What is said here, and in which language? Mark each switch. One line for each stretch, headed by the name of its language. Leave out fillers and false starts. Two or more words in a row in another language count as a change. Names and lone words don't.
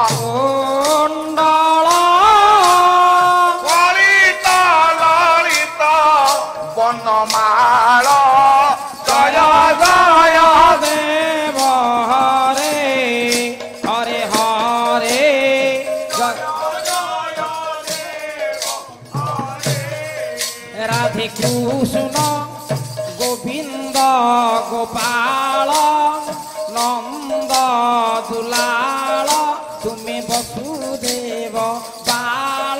Odia: କୁଣ୍ଡଳ ଲଳିତ ଲଳିତ ବନମାଳ ଜୟ ଜୟ ଦେବ ହରେ ହରେ ହରେ
Bangla: রাধে কৃষ্ণ গোবিন্দ গোপাল নন্দ দুলাল তুমি বসুদেব বাল